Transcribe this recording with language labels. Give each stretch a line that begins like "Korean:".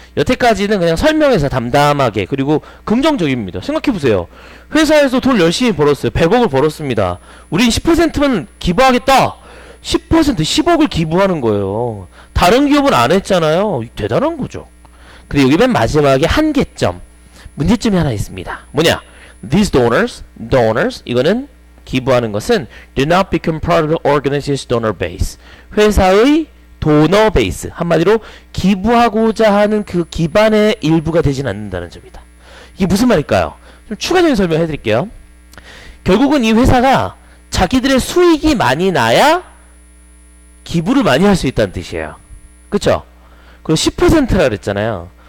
Korean: 여태까지는 그냥 설명해서 담담하게 그리고 긍정적입니다. 생각해보세요. 회사에서 돈 열심히 벌었어요. 100억을 벌었습니다. 우린 10%만 기부하겠다. 10% 10억을 기부하는 거예요. 다른 기업은 안 했잖아요. 대단한 거죠. 그리고 여기 맨 마지막에 한계점 문제점이 하나 있습니다. 뭐냐?
English: These donors
Korean: 이거는 기부하는 것은
English: do not become part of the organization's donor base.
Korean: 회사의 도너 베이스 한마디로 기부하고자 하는 그 기반의 일부가 되진 않는다는 점이다. 이게 무슨 말일까요? 좀 추가적인 설명해 드릴게요. 결국은 이 회사가 자기들의 수익이 많이 나야 기부를 많이 할 수 있다는 뜻이에요. 그쵸? 그리고 10%라 그랬잖아요.